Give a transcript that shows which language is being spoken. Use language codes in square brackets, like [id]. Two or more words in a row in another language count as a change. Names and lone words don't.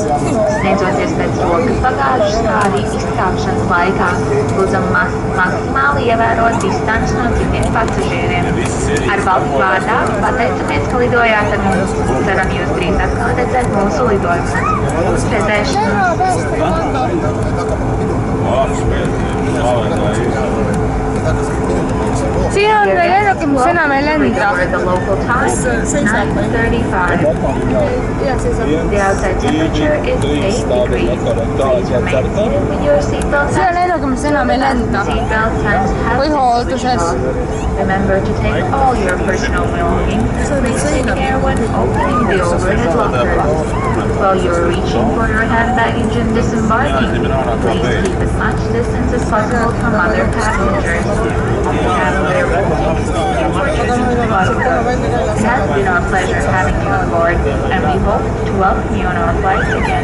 [lv] Sniedzoties pēc rokas bagāžas, kā arī izkāpšanas laikā, lūdzam maksimāli ievērot distanci no citiem pasažieriem. Ar Baltic vārdā pateicamies, ka lidojāt ar mums. Ceram jūs drīz atkal redzēt mūsu lidojumus. Uz redzēšanos! [et] Siin on veel ennegi, mis enam ei lenda. See on ennegi, mis enam ei lenda. Või hoolduses. [en] Remember to take all your personal belongings. Please take care when opening the overhead locker. While you are reaching for your hand baggage and disembarking, please keep as much distance as possible from other passengers. It has been our pleasure having you on board, and we hope to welcome you on our flights again.